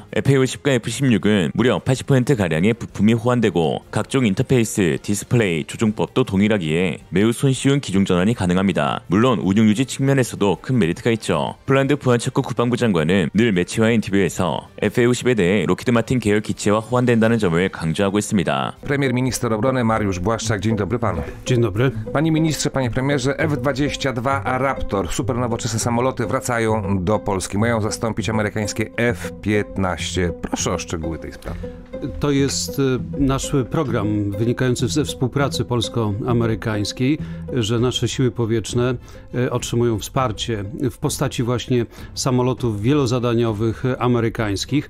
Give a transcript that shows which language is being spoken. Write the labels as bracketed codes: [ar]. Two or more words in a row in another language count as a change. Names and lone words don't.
[ko] FA-50과 F-16은 무려 80%가량의 부품이 호환되고 각종 인터페이스, 디스플레이, 조종법도 동일하기에 매우 손쉬운 기종 전환이 가능합니다. 물론 운용 유지 측면에서도 큰 메리트가 있죠. 폴란드 부안체코 국방부 장관은 늘 매치와 인터뷰에서 FA-50에 대해 로키드 마틴 계열 기체와 호환된다는 점을 강조하고 있습니다. [pl] Premier minister obrony Mariusz Błaszczak, dzień dobry panu. Dzień dobry. Panie ministrze, panie premierze, F-22 Raptor, super nowoczesne samoloty wracają do Polski. Mają zastąpić amerykańskie F-15. Proszę o szczegóły tej sprawy. To jest nasz program wynikający ze współpracy polsko-amerykańskiej, że nasze siły powietrzne otrzymują wsparcie w postaci właśnie samolotów wielozadaniowych amerykańskich.